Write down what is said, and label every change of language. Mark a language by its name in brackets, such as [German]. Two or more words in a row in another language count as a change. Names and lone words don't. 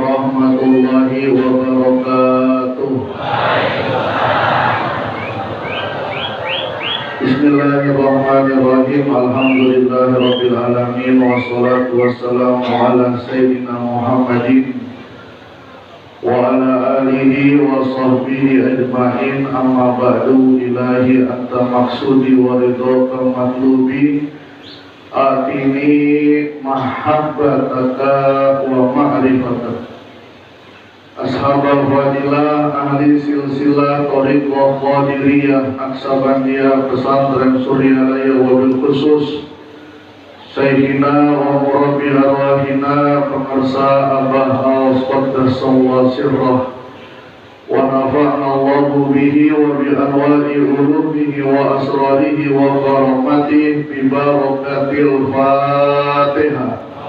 [Arabic] ورحمة الله وبركاته بسم الله الرحمن الرحيم. الحمد لله رب العالمين والصلاة والسلام على سيدنا محمد وعلى آله وصحبه أجمعين. أما بعد. إلهي أنت مقصودي ورضاك مطلوبي أعطني محبتك ومعرفتك. أصحاب الفضيلة أهل سلسلة Thariqah Qadiriyah Naksabandiyah Pesantren Suryalaya, وبالخصوص سيدنا ومربي أرواحنا pemirsa Abah قدس الله سره ونفعنا الله به وبأنوار علومه وأسراره وكراماته ببركة الفاتحة.